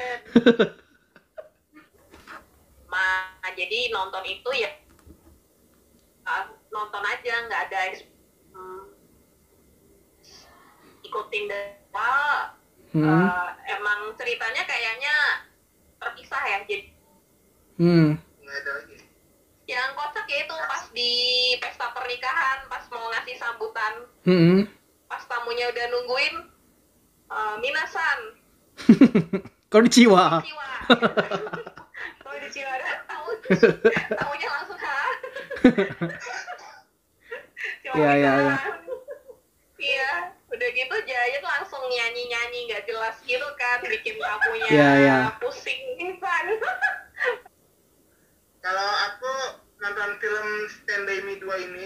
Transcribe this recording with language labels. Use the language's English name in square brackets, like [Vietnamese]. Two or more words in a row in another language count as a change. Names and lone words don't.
[Indonesian] Jadi nonton itu ya nonton aja, nggak ada ikutin emang ceritanya kayaknya terpisah ya, jadi yang kocak ya itu pas di pesta pernikahan, pas mau ngasih sambutan, pas tamunya udah nungguin, minasan Konnichiwa. Konnichiwa. Tamunya langsung Iya. Iya, udah gitu Giant nyanyi-nyanyi nggak jelas gitu kan, bikin kamunya Iya. pusing kan. Kalau aku nonton film Stand By Me 2 ini,